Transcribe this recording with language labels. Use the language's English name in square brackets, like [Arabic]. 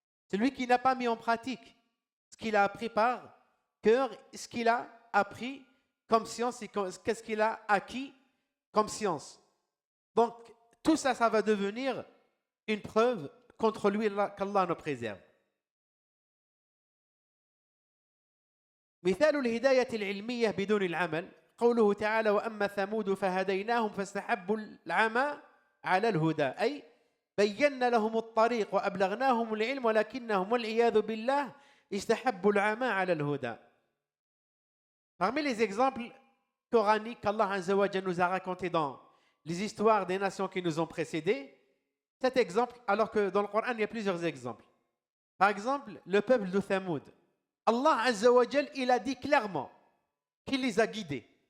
[French] Celui qui n'a pas mis en pratique ce qu'il a appris par cœur, ce qu'il a appris comme science et qu'est-ce qu'il a acquis comme science. Donc, tout ça, ça va devenir une preuve contre lui qu'Allah nous préserve. [Arabic] مثال الهداية العلمية بدون العمل قوله تعالى وأما ثمود فهديناهم فاستحبوا العمى على الهدى أي بينا لهم الطريق وأبلغناهم العلم ولكنهم والعياذ بالله استحبوا العمى على الهدى. [French] Parmi les exemples coraniques qu'Allah Azza wa Jalla nous a racontés dans les histoires des nations qui nous ont précédés, cet exemple, alors que dans le Coran il y a plusieurs exemples. Par exemple, le peuple de Thamoud. Allah Azza wa Jalla, il a dit clairement qu'il les a guidés.